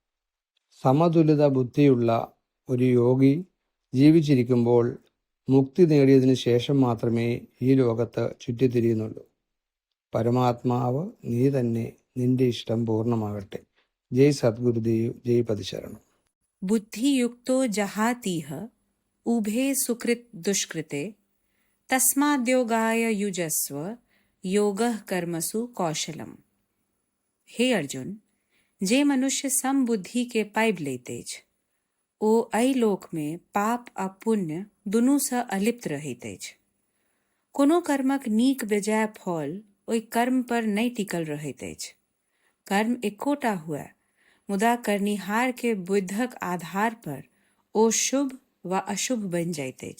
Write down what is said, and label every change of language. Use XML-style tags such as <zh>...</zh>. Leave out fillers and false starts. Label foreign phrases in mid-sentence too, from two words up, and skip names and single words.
<ml>സമതുലിത ബുദ്ധിയുള്ള ഒരു യോഗി ജീവിച്ചിരിക്കുമ്പോൾ മുക്തി നേടിയതിനു ശേഷം മാത്രമേ ഈ ലോകത്ത് ചുറ്റിത്തിരിയുന്നുള്ളൂ. പരമാത്മാവ് നീ തന്നെ, നിന്റെ ഇഷ്ടം പൂർണ്ണമാകട്ടെ. ജയ് സദ്ഗുരുദേവ്, ജയ് പതിശരണം.</ml> <sa>बुद्धियुक्तो जहातीह उभे सुकृत दुष्कृते तस्माद्योगाय युजस्व योगः कर्मसु कौशलम।</sa> <mai>हे अर्जुन, जे मनुष्य सम बुद्धि के पाइब लेते ज ओ अई लोक में पाप आ पुण्य दुनू सँ अलिप्त रहैत अछि। कोनो कर्मक नीक बेजाय फल ओहि कर्म पर नहि टिकल रहैत अछि। कर्म एकोटा हुए, मुदा करनिहार के बुद्धक आधार पर ओ शुभ व अशुभ बनि जाइत अछि।</mai>